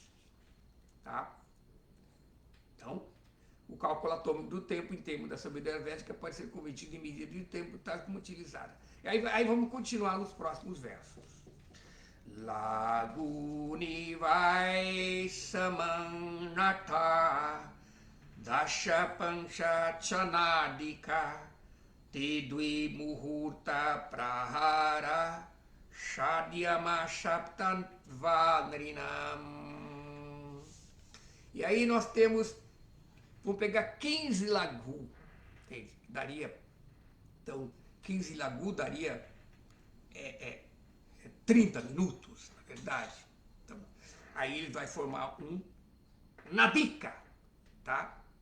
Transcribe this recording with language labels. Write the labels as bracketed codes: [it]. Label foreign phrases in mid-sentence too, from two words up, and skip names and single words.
[pt] Tá? Então, o cálculo atômico do tempo em termos da sabedoria védica pode ser convertido em medida de tempo, tal como utilizada. E aí vamos continuar nos próximos versos. [sa] लघूनि वै समाम्नाता दश पञ्च च नाडिका ते द्वे मुहूर्त प्रहर षड्याम सप्त नृणाम्. [pt] E aí nós temos, vamos pegar 15 lagu, daria, então 15 lagu daria 30 minutos, na verdade. Então, aí ele vai formar um nadika, tá?